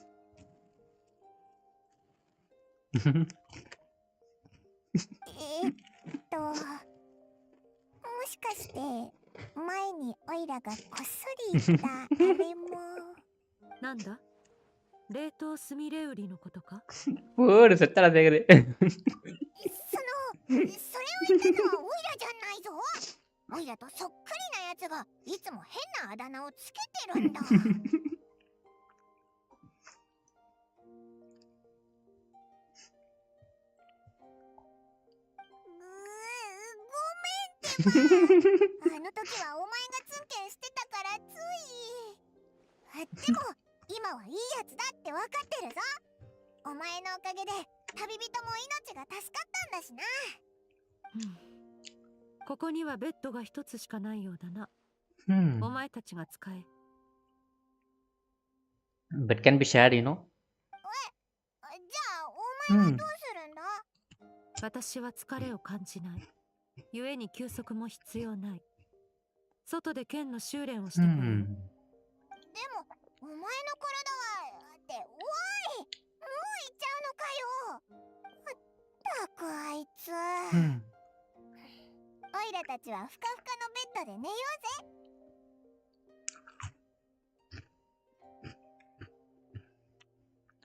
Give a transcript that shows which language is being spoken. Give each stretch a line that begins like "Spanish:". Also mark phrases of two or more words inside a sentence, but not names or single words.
Japanese: もしかして前にオイラがこっそり言ったあれも。なんだ？冷凍スミレウリのことか？
Tamil: போடு செத்தால சேகரு.
Japanese: それを言ったのはオイラじゃないぞ。オイラとそっくりなやつがいつも変なあだ名をつけてるんだ。あの時はお前がツンケンしてたからつい。でも今はいいやつだって分かってるぞ。お前のおかげで旅人も命が助かったんだしな。ここにはベッドが一つしかないようだな。お前たちが使え。
English: Bed can be shared, you know.
Japanese: じゃあお前はどうするんだ？私は疲れを感じない。故に休息も必要ない。外で剣の修練をしてこよう。でもお前の体はっておい、もう行っちゃうのかよ。ったくあいつ。オイラたちはふかふかのベッドで寝ようぜ。